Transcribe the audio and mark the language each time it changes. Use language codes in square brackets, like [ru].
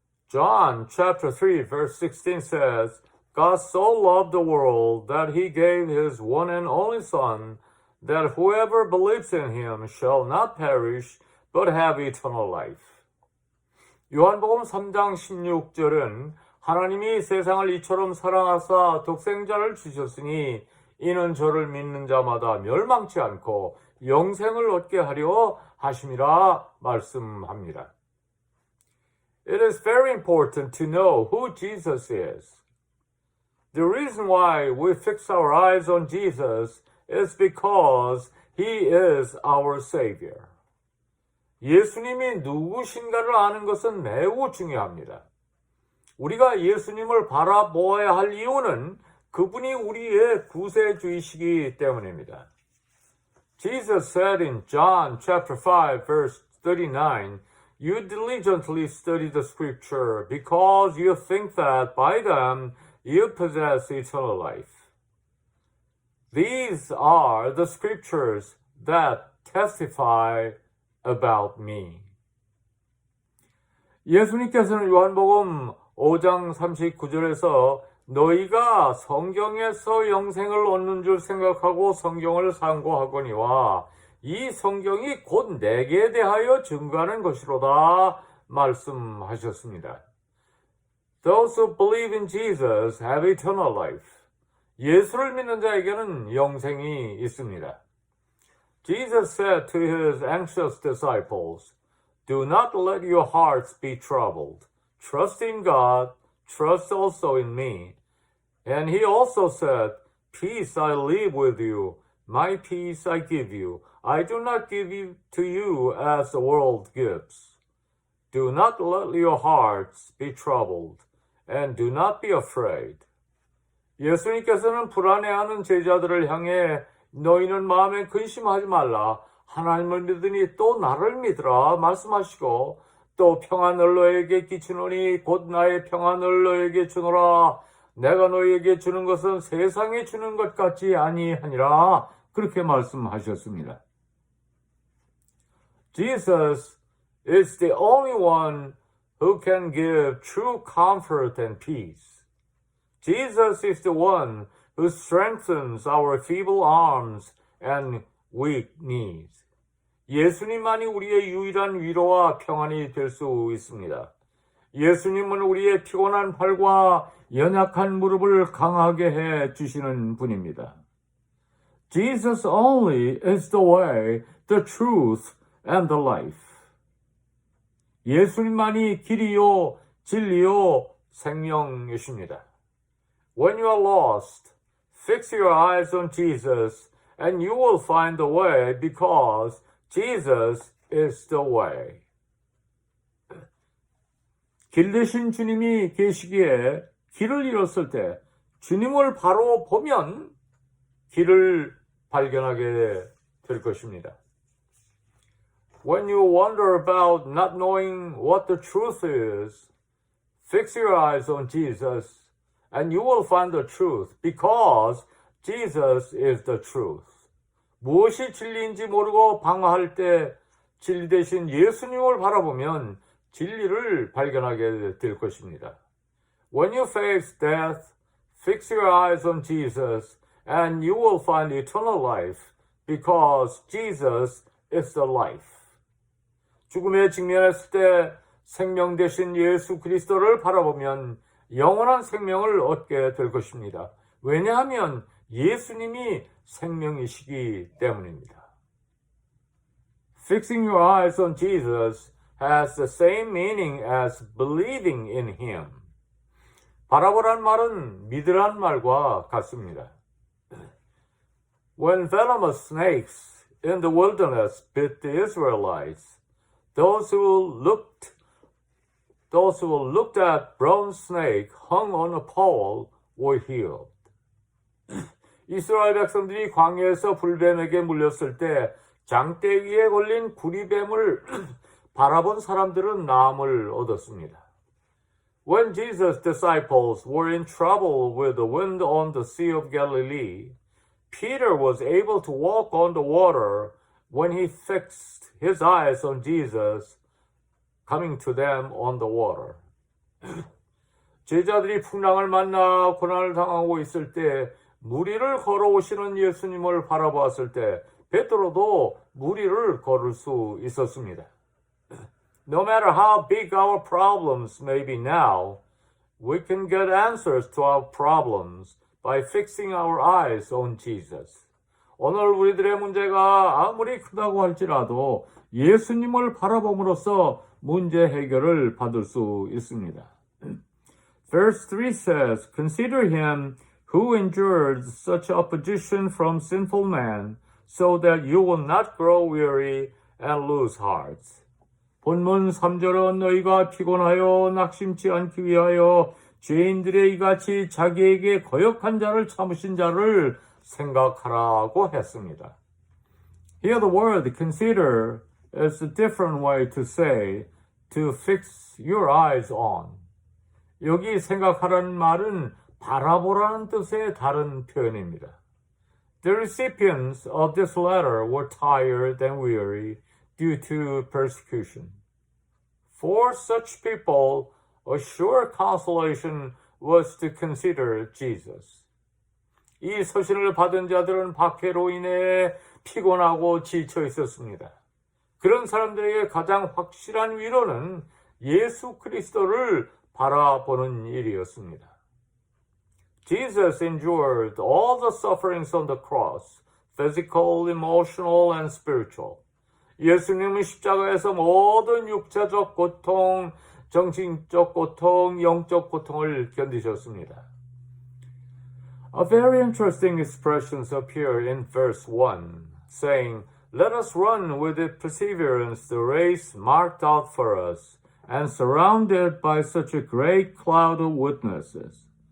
[en] John chapter 3 verse 16 says, God so loved the world that he gave his one and only Son, that whoever believes in him shall not perish, but have eternal life. [ko] 요한복음 3장 16절은 하나님이 세상을 이처럼 사랑하사 독생자를 주셨으니 이는 저를 믿는 자마다 멸망치 않고 영생을 얻게 하려 하심이라 말씀합니다. [en] It is very important to know who Jesus is. The reason why we fix our eyes on Jesus is because He is our Savior. [ko] 예수님이 누구신가를 아는 것은 매우 중요합니다. 우리가 예수님을 바라보아야 할 이유는 그분이 우리의 구세주이시기 때문입니다. [en] Jesus said in John chapter 5 verse 39, You diligently study the scripture because you think that by them you possess eternal life. These are the scriptures that testify about me. [ko] 예수님께서는 요한복음 5장 39절에서 너희가 성경에서 영생을 얻는 줄 생각하고 성경을 상고하거니와 이 성경이 곧 내게 대하여 증거하는 것이로다 말씀하셨습니다. [en] Those who believe in Jesus have eternal life. [ko] 예수를 믿는 자에게는 영생이 있습니다. [en] Jesus said to his anxious disciples, Do not let your hearts be troubled. Trust in God, trust also in me. And he also said, Peace I leave with you, my peace I give you. I do not give it to you as the world gives. Do not let your hearts be troubled, and do not be afraid. [ko] 예수님께서는 불안해하는 제자들을 향해 너희는 마음에 근심하지 말라. 하나님을 믿으니 또 나를 믿으라 말씀하시고 또 평안을 너에게 끼치노니 곧 나의 평안을 너에게 주노라. 내가 너에게 주는 것은 세상에 주는 것 같지 아니하니라. 그렇게 말씀하셨습니다. [en] Jesus is the only one who can give true comfort and peace. Jesus is the one who strengthens our feeble arms and weak knees. [ko] 예수님만이 우리의 유일한 위로와 평안이 될 수 있습니다. 예수님은 우리의 피곤한 팔과 연약한 무릎을 강하게 해 주시는 분입니다. [en] Jesus only is the way, the truth, and the life. [ko] 예수님만이 길이요, 진리요, 생명이십니다. [en] When you are lost, fix your eyes on Jesus, and you will find the way because Jesus is the way. [ko] 길 대신 주님이 계시기에 길을 잃었을 때 주님을 바로 보면 길을 발견하게 될 것입니다. [en] When you wonder about not knowing what the truth is, fix your eyes on Jesus, and you will find the truth because Jesus is the truth. [ko] 무엇이 진리인지 모르고 방황할 때 진리 대신 예수님을 바라보면 진리를 발견하게 될 것입니다. [en] When you face death, fix your eyes on Jesus, and you will find eternal life because Jesus is the life. [ko] 죽음에 직면했을 때 생명 대신 예수 그리스도를 바라보면 영원한 생명을 얻게 될 것입니다. 왜냐하면 예수님이 생명이시기 때문입니다. [en] Fixing your eyes on Jesus has the same meaning as believing in Him. [ko] 바라보란 말은 믿으란 말과 같습니다. [en] When venomous snakes in the wilderness bit the Israelites, those who looked those who looked at bronze snake hung on a pole were healed. [ko] 이스라엘 백성들이 광야에서 불뱀에게 물렸을 때 장대 위에 걸린 구리뱀을 바라본 사람들은 나음을 얻었습니다. [en] When Jesus' disciples were in trouble with the wind on the Sea of Galilee, Peter was able to walk on the water when he fixed his eyes on Jesus coming to them on the water. [ko] 제자들이 풍랑을 만나 고난을 당하고 있을 때 물 위를 걸어오시는 예수님을 바라보았을 때 베드로도 물 위를 걸을 수 있었습니다. [en] No matter how big our problems may be now, we can get answers to our problems by fixing our eyes on Jesus. [ko] 오늘 우리들의 문제가 아무리 크다고 할지라도 예수님을 바라봄으로써 문제 해결을 받을 수 있습니다. [en] Verse 3 says, Consider him who endured such opposition from sinful men, so that you will not grow weary and lose hearts. [ko] 본문 3절은 너희가 피곤하여 낙심치 않기 위하여 죄인들의 이같이 자기에게 거역한 자를 참으신 자를 생각하라고 했습니다. [en] Here the word consider is a different way to say to fix your eyes on. [ko] 여기 생각하라는 말은 바라보라는 뜻의 다른 표현입니다. [en] The recipients of this letter were tired and weary due to persecution. For such people, a sure consolation was to consider Jesus. [ko] 이 서신을 받은 자들은 박해로 인해 피곤하고 지쳐 있었습니다. 그런 사람들에게 가장 확실한 위로는 예수 그리스도를 바라보는 일이었습니다. [en] Jesus endured all the sufferings on the cross, physical, emotional, and spiritual. [ko] 예수님은 십자가에서 모든 육체적 고통, 정신적 고통, 영적 고통을 견디셨습니다. [en] A very interesting expressions appear in verse 1, saying, Let us run with perseverance the race marked out for us, and surrounded by such a great cloud of witnesses.